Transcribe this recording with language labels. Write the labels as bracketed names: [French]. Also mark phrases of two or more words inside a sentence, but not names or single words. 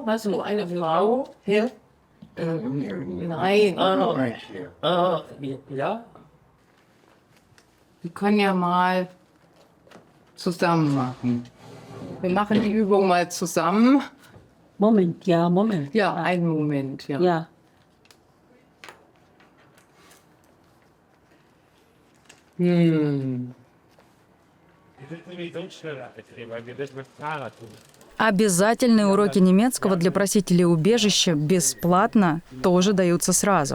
[German] Hast du eine Frau? Ja. Nein. Ja. Wir können ja mal zusammen machen. Wir machen die Übung mal zusammen. Moment, ja, Moment. Ja, einen Moment, ja. Ja. [Russian] Обязательные уроки немецкого для просителей убежища бесплатно тоже даются сразу.